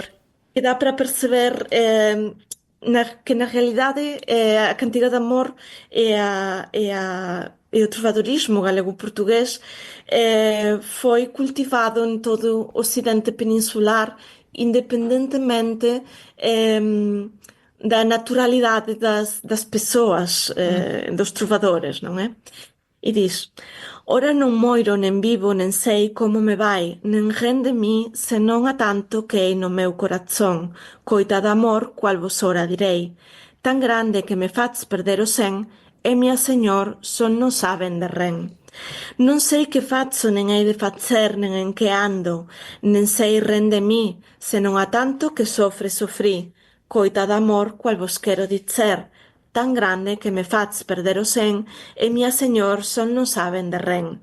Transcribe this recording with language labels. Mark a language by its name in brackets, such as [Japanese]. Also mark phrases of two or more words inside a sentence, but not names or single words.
[Portuguese] que dá para perceber que na realidade a cantiga de amor e o trovadorismo galego-português foi cultivado em todo o Ocidente peninsular, independentemente da naturalidade das pessoas, dos trovadores, não é? E diz: [Galician] Ora non moiro, nen vivo, nen sei como me vai, nen ren de mí, senón a tanto que hei no meu corazón, coita de amor, cual vos ora direi. Tan grande que me faz perder o sen, e mia señor son non saben de ren. Non sei que fazo, nen hei de facer, nen en que ando, nen sei ren de mí, senón a tanto que sofrí, coita de amor, cual vos quero dizer, tan grande que me faz perder o sen, e mia señor son non saben de ren.